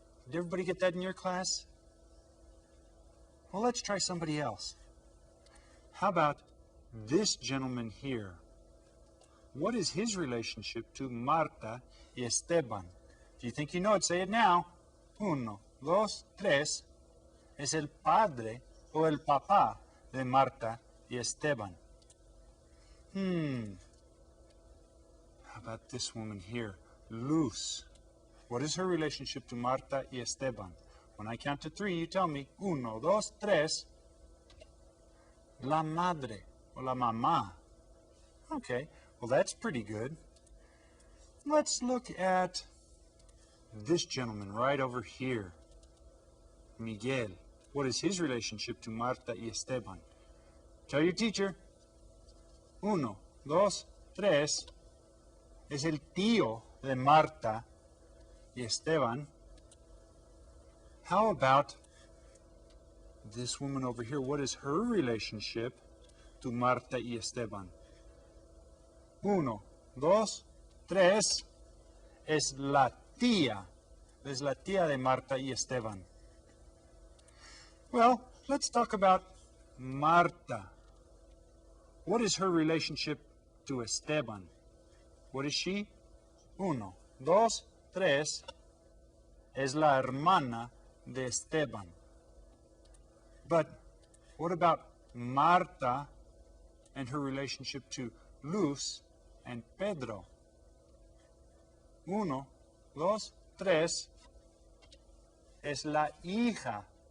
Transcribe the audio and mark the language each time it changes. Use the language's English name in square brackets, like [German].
[English] Did everybody get that in your class? Well, let's try somebody else. How about this gentleman here? What is his relationship to Marta y Esteban? Do you think you know it? Say it now. 1, 2, 3. [Spanish] Es el padre o el papá de Marta y Esteban. [English] How about this woman here? Luz. What is her relationship to Marta y Esteban? When I count to three, you tell me. [Spanish] 1, 2, 3. La madre o la mamá. [English] Okay, well that's pretty good. Let's look at this gentleman right over here. Miguel. What is his relationship to Marta y Esteban? Tell your teacher. 1, 2, 3. [Spanish] Es el tío de Marta y Esteban. [English] How about this woman over here? What is her relationship to Marta y Esteban? [Spanish] 1, 2, 3. Es la tía. Es la tía de Marta y Esteban. [English] Well, let's talk about Marta. What is her relationship to Esteban? What is she? 1, 2, 3. [Spanish] Es la hermana de Esteban. [English] But what about Marta and her relationship to Luz and Pedro? [Spanish] 1, 2, 3. Es la hija.